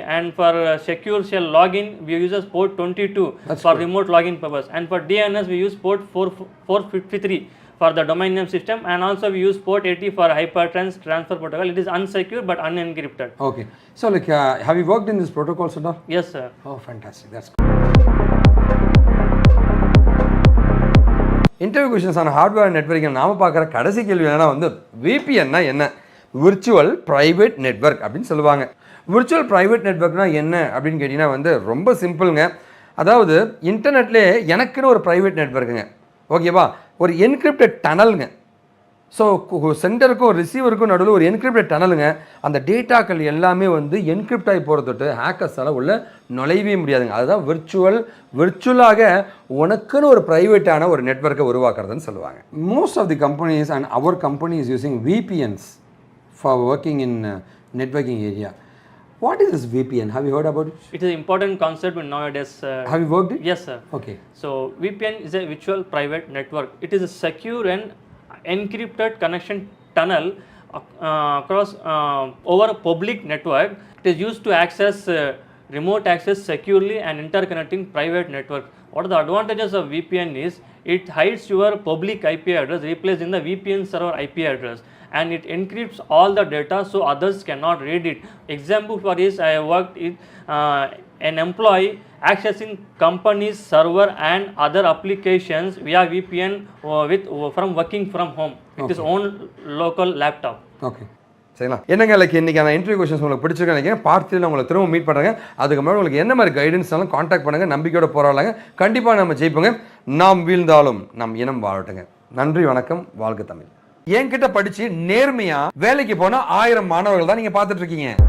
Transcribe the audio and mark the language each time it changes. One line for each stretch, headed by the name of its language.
English: And for secure shell login we uses port 22 for remote login purpose, and for DNS we use port 453 for the domain name system, and also we use port 80 for hypertext transfer protocol. It is unsecure but unencrypted. Okay, so like have you worked in this protocols and all? Yes, sir. Oh, fantastic, that's good.
Tamil: Interview questions ஆன hardware networking நாம் பார்க்குற கடைசி கேள்வி என்னன்னா வந்து விபிஎன்னா என்ன? Virtual private network அப்படின்னு சொல்லுவாங்க. விர்ச்சுவல் ப்ரைவேட் நெட்வொர்க்னா என்ன அப்படின்னு கேட்டிங்கன்னா வந்து ரொம்ப சிம்பிளுங்க. அதாவது இன்டர்நெட்லேயே எனக்குன்னு ஒரு ப்ரைவேட் நெட்வொர்க்குங்க, ஓகேவா? ஒரு என்கிரிப்டட் டனலுங்க. ஸோ சென்டருக்கும் ரிசீவருக்கும் நடுவில் ஒரு என்கிரிப்டட் டனலுங்க. அந்த டேட்டாக்கள் எல்லாமே வந்து என்கிரிப்ட் ஆகி போகிற தொட்டு ஹேக்கர்ஸால் உள்ள நுழையவே முடியாதுங்க. அதுதான் விர்ச்சுவலாக உனக்குன்னு ஒரு ப்ரைவேட்டான ஒரு நெட்வொர்க்கை உருவாக்குறதுன்னு சொல்லுவாங்க.
English: Most of the companies and our company is using VPNs for working in networking area. What is this VPN? Have you heard about it? It is an important concept nowadays. Have you worked it? Yes, sir. Okay. So VPN is a virtual private network. It is a secure and encrypted connection tunnel across over a public network. It is used to access remote access securely and interconnecting private network. What are the advantages of VPN is it hides your public IP address, replacing the VPN server IP address, and it encrypts all the data so others cannot read it. Example for this, I worked with an employee accessing company's server and other applications via VPN from working from home with his own local laptop.
Tamil: Okay. சரிங்களா? என்னங்க like இன்றைக்கான interview questions உங்களுக்கு பிடிச்சிருக்கேன் நினைக்கிறேன். பார்ட்டியில் உங்களை திரும்ப meet பண்ணுறேன். அதுக்கு முன்னாடி உங்களுக்கு என்ன மாதிரி கைடன்ஸ்னாலும் காண்டாக்ட் பண்ணுங்கள். நம்பிக்கையோட போராடலாங்க. கண்டிப்பாக நம்ம ஜெயிப்போங்க. நாம் வீழ்ந்தாலும் நம் இனம் வாழட்டுங்க. நன்றி, வணக்கம், வாழ்க தமிழ். என்கிட்ட படிச்சு நேர்மையா வேலைக்கு போனா 1000 மாணவர்கள் தான் நீங்க பார்த்துட்டு இருக்கீங்க.